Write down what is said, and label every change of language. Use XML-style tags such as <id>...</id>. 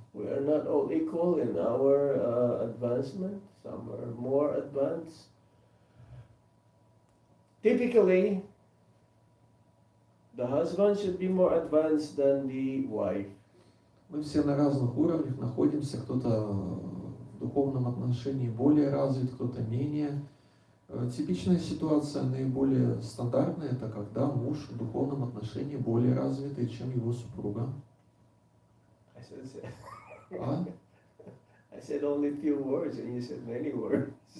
<en>We are not all equal in our advancement. Some are more advanced. Typically, the husband should be more advanced than the wife.</en> <ru>Мы все на разных уровнях находимся, кто-то в духовном отношении более развит, кто-то менее. Типичная ситуация, наиболее стандартная, это когда муж в духовном отношении более развитый, чем его супруга.</ru> <en>I said only few words and you said many words.</en>